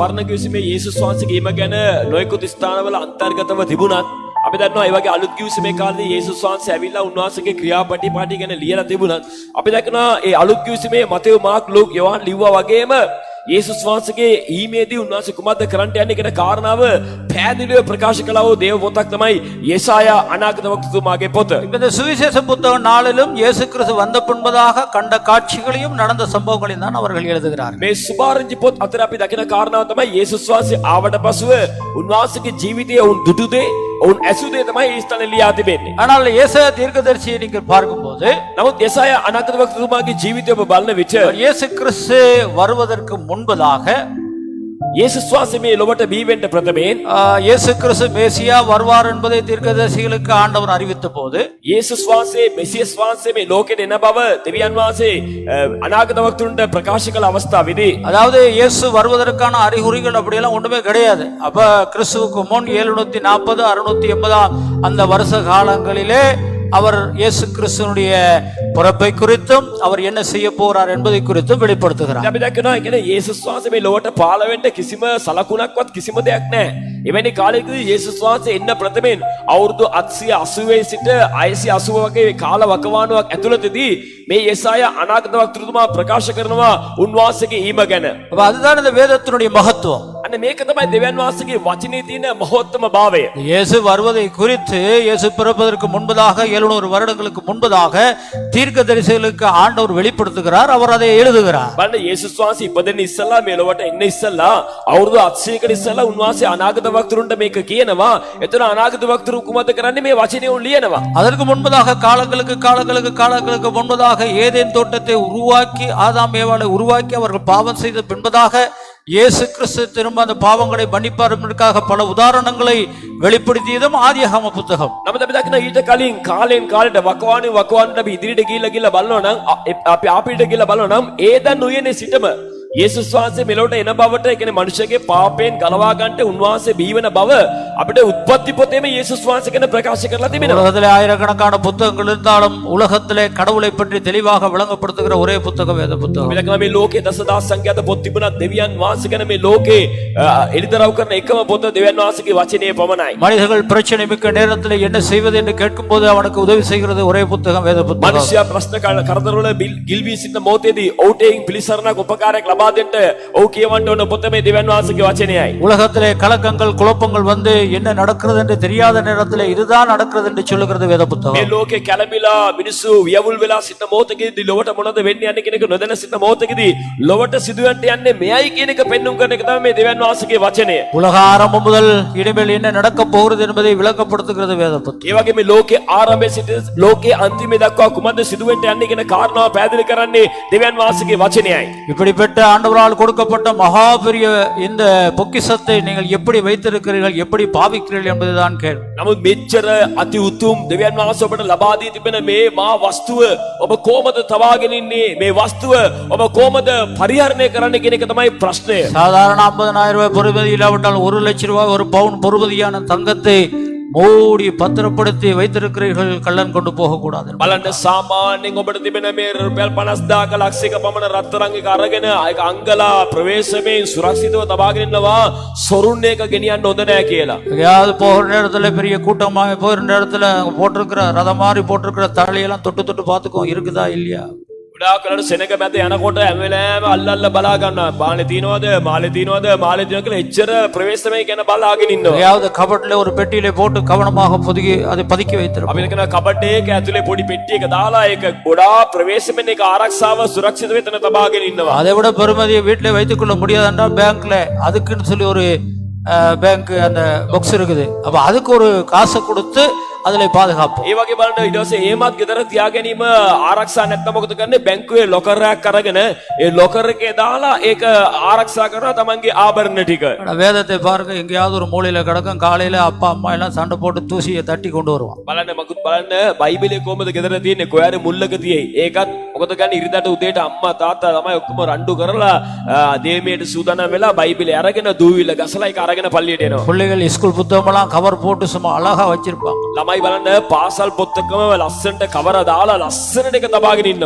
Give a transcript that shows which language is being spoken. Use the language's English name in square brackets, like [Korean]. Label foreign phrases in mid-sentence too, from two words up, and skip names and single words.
[Sinhala] පරණ කිවිසුමේ යේසුස් වහන්සේගේ ඊම ගැන නොයෙකුත් ස්ථානවල අන්තර්ගතව තිබුණත් අපි දන්නවා ඒ වගේ අලුත් කිවිසුමේ කාලේ යේසුස් වහන්සේ ඇවිල්ලා උන්වහන්සේගේ ක්‍රියාපටිපාටි ගැන ලියලා තිබුණත් අපි දකිනවා ඒ අලුත් කිවිසුමේ මතේයු මාර්ක් ලූක් යෝහන් ලිව්වා වගේම යේසුස් වහන්සේගේ ඊමේදී උන්වහන්සේ කුමක්ද කරන්නට යන්නේ කියන කාරණාව පැහැදිලිව ප්‍රකාශ කළා වූ දේව පොතක් තමයි යෙසායා අනාගත වක්තෘතුමාගේ පොත. [Tamil] இந்த சுவிசேஷ புத்தக நாளிலும் இயேசு கிறிஸ்து வந்த பின்பதாக கண்ட காட்சிகளையும் நடந்த சம்பவங்களையும் தான் அவர்கள் எழுதுகிறார்கள். [Sinhala] මේ සුභාරංචි පොත් අතර අපි දකින කාරණාව තමයි යේසුස් වහන්සේ ආවට පසුව උන්වහන්සේගේ ජීවිතයේ උන් දුටු දේ, උන් ඇසු දේ තමයි ඒ ස්ථානයේ ලියා තිබෙන්නේ. [Tamil] ஆனால் ஏசாயா தீர்க்கதரிசியை நீங்கள் பார்க்கும்போது [Sinhala] නමුත් යෙසායා අනාගත වක්තෘතුමාගේ ජීවිතය ඔබ බලන විට [Tamil] இயேசு கிறிஸ்து வருவதற்கு முன்பதாக [Sinhala] යේසුස් වහන්සේ මේ ලොවට බිහි වෙන්න ප්‍රථමයෙන් [Tamil] இயேசு கிறிஸ்து மேசியா வருவார் என்பதை தீர்க்கதரிசிகளுக்கு ஆண்டவர் அறிவித்த போது [Sinhala] යේසුස් වහන්සේ මෙසියස් වහන්සේ මේ ලෝකෙට එන බව දෙවියන් වහන්සේ අනාගත වක්තුන්ට ප්‍රකාශ කළ අවස්ථාවේදී [Tamil] அதாவது இயேசு வருவதற்கான அறிகுறிகள் அப்படியெல்லாம் ஒன்றுமே கிடையாது. அப்ப கிறிஸ்துவுக்கு முன் 740 680 அந்த வருஷ காலங்களிலே அவர் இயேசு கிறிஸ்துனுடைய பிறப்பை குறித்தும் அவர் என்ன செய்ய போறார் என்பதை குறித்தும் வெளிப்படுத்துகிறார். [Sinhala] අපි දැක්කනවා ඒ කියන්නේ යේසුස් වහන්සේ මේ ලොවට පහළ වෙන්න කිසිම සලකුණක්වත් කිසිම දෙයක් නැහැ. එවැනි කාලයකදී යේසුස් වහන්සේ එන්න ප්‍රථමයෙන් අවුරුදු 880 සිට 680 වගේ කාල වකවානුවක් ඇතුළතදී මේ යෙසායා අනාගත වක්තෘතුමා ප්‍රකාශ කරනවා උන්වහන්සේගේ ඊම ගැන. [Tamil] அப்ப அதுதான் இந்த வேதத்தினுடைய மகத்துவம். [Sinhala] අන්න මේක තමයි දෙවියන් වහන්සේගේ වචනේ තියෙන මහෝත්තම භාවය. [Tamil] இயேசு வருவதை குறித்து இயேசு பிறப்பதற்கு முன்பதாக 700 வருடங்களுக்கு முன்பதாக தீர்க்கதரிசிகளுக்கு ஆண்டவர் வெளிப்படுத்துகிறார். அவர் அதை எழுதுகிறார். [Sinhala] බලන්න යේසුස් වහන්සේ ඉපදෙන්න ඉස්සලා මේ ලොවට එන්න ඉස්සලා අවුරුදු 800කට ඉස්සලා උන්වහන්සේ අනාගත වක්තෘන්ට මේක කියනවා. එතන අනාගත වක්තෘ කුමද කරන්නේ මේ වචනේ උන් ලියනවා. [Tamil] அதற்கு முன்பதாக காலங்களுக்கு முன்பதாக ஏதேன் தோட்டத்தை உருவாக்கி ஆதாம் ஏவாளை உருவாக்கி அவர்கள் பாவம் செய்த பின்பதாக இயேசு கிறிஸ்து திரும்ப அந்த பாவங்களை மன்னிப்பார் என்பதற்காக பல உதாரணங்களை வெளிப்படுத்தியதும் ஆதியாகம புத்தகம். [Sinhala] නමුත් අපි දකිනවා ඊට කලින් කාලෙන් කාලයට වකවානුවට අපි ඉදිරියට ගිහිල්ලා බලනවා නම් අපි අපිට ගිහිල්ලා බලනවා නම් ඒදන් උයනේ සිටම යේසුස් වහන්සේ මෙලොවට එන බවට ඒ කියන්නේ මනුෂ්‍යගේ පාපයෙන් ගලවා ගන්නට උන්වහන්සේ බිහි වෙන බව අපිට උත්පත්ති පොතේම යේසුස් වහන්සේ ගැන ප්‍රකාශ කරලා තිබෙනවා. [Tamil] உலகத்திலே ஆயிரக்கணக்கான புத்தகங்கள் இருந்தாலும் உலகத்திலே கடவுளை பற்றி தெளிவாக விளங்கப்படுத்துகிற ஒரே புத்தகம் வேத புத்தகம். [Sinhala] අපි දකිනවා මේ ලෝකේ දසදහස් සංඛ්‍යාත පොත් තිබුණා දෙවියන් වහන්සේ ගැන මේ ලෝකේ එළිදරව් කරන එකම පොත දෙවියන් වහන්සේගේ වචනේ පමණයි. [Tamil] மனிதர்கள் பிரச்சனை மிக்க நேரத்தில் என்ன செய்வது என்று கேட்கும்போது அவனுக்கு உதவி செய்கிறது ஒரே புத்தகம் வேத புத்தகம். [Sinhala] මනුෂ්‍යයා ප්‍රශ්න කරදරවල ගිල්වී සිටින මොහොතේදී ඔහුට පිළිසරණක් උපකාරයක් ලබා දෙන්න ඔහු කියවන්න ඕන පොත මේ දෙවියන් වහන්සේගේ වචනයයි. [Tamil] உலகத்திலே கலக்கங்கள் குழப்பங்கள் வந்து என்ன நடக்கிறது என்று தெரியாத நேரத்தில் இதுதான் நடக்கிறது என்று சொல்லுகிறது வேத [Sinhala] මේ [Tamil] புத்தகம். [Sinhala] ලෝකේ කැළඹිලා මිනිස්සු වියවුල් වෙලා සිටින මොහොතකදී ලොවට මොනවද වෙන්නේ යන්නේ කියන එක නොදැන සිටින මොහොතකදී ලොවට සිදුවන්ට යන්නේ මෙයයි කියන එක පෙන්눔 කරන එක තමයි මේ දෙවියන් වහන්සේගේ වචනය. [Tamil] உலக ஆரம்பம் முதல் இனிமேல் என்ன நடக்க போகிறது என்பதை விளக்கப்படுத்துகிறது வேத புத்தகம். [Sinhala] ඒ වගේ මේ ලෝකේ ආරම්භයේ සිට ලෝකේ අන්තිමේ දක්වා කුමද්ද සිදුවෙන්න යන්නේ කියන කාරණාව පැහැදිලි කරන්නේ දෙවියන් වහන්සේගේ වචනයයි. [Tamil] இப்படிப்பட்ட ஆண்டவரால் கொடுக்கப்பட்ட மகா பெரிய இந்த பொக்கிஷத்தை நீங்கள் எப்படி வைத்திருக்கிறீர்கள் எப்படி பாவிக்கிறீர்கள் என்பதுதான் கேள்வி. [Sinhala] නමුත් මෙච්චර අති උතුම් දෙවියන් වහන්සේ ඔබට ලබා දී තිබෙන මේ මා වස්තුව ඔබ කොහොමද තවාගෙන ඉන්නේ? මේ වස්තුව ඔබ කොහොමද පරිහරණය කරන්නේ කියන එක තමයි ප්‍රශ්නය. [Tamil] சாதாரண 50,000 ரூபாய் பொறுமதி இல்லாவிட்டால் 1 லட்சம் ரூபாய் ஒரு பவுன் பொறுமதியான தங்கத்தை மூடி பத்திரப்படுத்தி வைத்திருக்கிறீர்கள், கள்ளன் கொண்டு போக கூடாது. [Sinhala] බලන්න සාමාන්‍යයෙන් ඔබට තිබෙන මේ රුපියල් 50,000ක ලක්ෂයක පමණ රත්තරන් එක අරගෙන ඒක අංගලා ප්‍රවේශමෙන් සුරක්ෂිතව තබාගෙන ඉන්නවා සොරුන් එක ගෙනියන්න හොඳ නැහැ කියලා. [Tamil] எங்கேயாவது போகிற நேரத்தில் பெரிய கூட்டமாக போகிற நேரத்தில் போட்டிருக்கிற ரதம் மாதிரி போட்டிருக்கிற தலையெல்லாம் தொட்டு தொட்டு பார்த்துக்கோ இருக்குதா இல்லையா. [Sinhala] ගොඩාක් වෙලාවට සෙනඟ මැද යනකොට හැම වෙලාවෙම අල්ලල්ල බලා ගන්නවා. මාළේ තියනවද මාළේ තියනවද මාළේ තියනවා කියලා එච්චර ප්‍රවේශමයි කියන බලාගෙන ඉන්නවා. [Tamil] எங்கேயாவது கபட்டில் ஒரு பெட்டியில போட்டு கவனமாக அதை பதுக்கி வைத்திருப்போம். [Sinhala] අපි කියන කබඩ් එකේ ඇතුලේ පොඩි පෙට්ටියක දාලා ඒක ගොඩාක් ප්‍රවේශමෙන් ඒක ආරක්ෂාව සුරක්ෂිත වෙතන තබාගෙන ඉන්නවා. [Tamil] அதை விட பெருமதியை வீட்டில் வைத்துக் கொள்ள முடியாதுன்னா பேங்க்ல அதுக்குன்னு சொல்லி ஒரு பேங்க் அந்த பாக்ஸ் இருக்குது. அப்ப அதுக்கு ஒரு காசை கொடுத்து அதிலே பாதுகாப்போம். [Sinhala] ඒ වගේ බලන්න ඊට පස්සේ ඒමත් ගෙදර තියා ගැනීම ආරක්ෂා නැත්නම් මොකද කරන්නේ? බැංකුවේ ලොකර් එකක් අරගෙන ඒ ලොකර් එකේ දාලා ඒක ආරක්ෂා කරනවා තමන්ගේ ආභරණ ටික. [Tamil] வேதத்தை பாருங்க, எங்கேயாவது ஒரு மூலையில கிடக்கும். காலையில அப்பா அம்மா எல்லாம் சண்டை போட்டு தூசியை தட்டி கொண்டு வருவான். [Sinhala] බලන්න මකුත් බලන්න බයිබලයේ කොහමද ගෙදර තියෙන්නේ? කොයාරේ මුල්ලක තියෙයි. ඒකත් මොකද ගන්න ඉරිදට උදේට අම්මා තාත්තා ළමයි ඔක්කොම රණ්ඩු කරලා දේමේට සූදානම් වෙලා බයිබලේ අරගෙන දූවිල්ල ගසලා ඒක අරගෙන පල්ලියට එනවා. [Tamil] பிள்ளைகள் ஸ்கூல் புத்தகமெல்லாம் கவர் போட்டு சும்மா அழகா வச்சிருப்பாங்க. [Sinhala] ළමයි බලන්න පාසල් පොත්තකම ලස්සනට කවර දාලා ලස්සනට එක තබාගෙන ඉන්නවා.